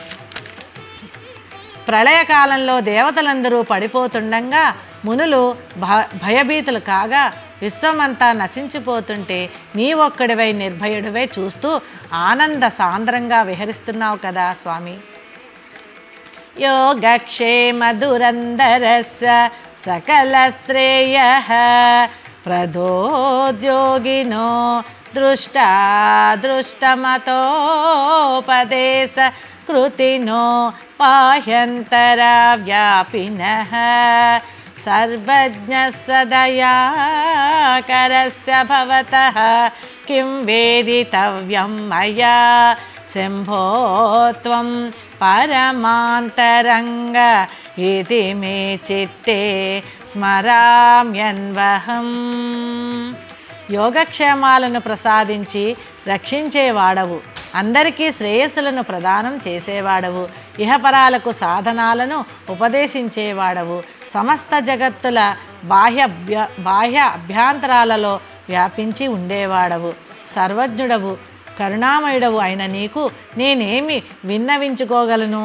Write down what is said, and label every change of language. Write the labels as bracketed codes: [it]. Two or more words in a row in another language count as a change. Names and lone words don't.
[te] ప్రళయకాలంలో దేవతలందరూ పడిపోతుండగా మునులు భయభీతులు కాగా విశ్వమంతా నశించిపోతుంటే నీ ఒక్కడివై నిర్భయుడివై చూస్తూ ఆనంద సాంద్రంగా విహరిస్తున్నావు కదా స్వామి. [sa] యోగక్షేమ దురంధరస్య సకల శ్రేయః ప్రదోద్యోగినో దృష్టమతోపదేశ कृतिनो बाह्यन्तरव्यापिनः सर्वज्ञः सदयाकरस्य भवतः किं वेदितव्यं मया शम्भो त्वं परमान्तरङ्ग इति मे चित्ते స్మరామ్యన్వహం. [te] యోగక్షేమాలను ప్రసాదించి రక్షించేవాడవు, అందరికీ శ్రేయస్సులను ప్రదానం చేసేవాడవు, ఇహపరాలకు సాధనాలను ఉపదేశించేవాడవు, సమస్త జగత్తుల బాహ్య అభ్యంతరాలలో వ్యాపించి ఉండేవాడవు, సర్వజ్ఞుడవు, కరుణామయుడవు అయిన నీకు నేనేమి విన్నవించుకోగలను?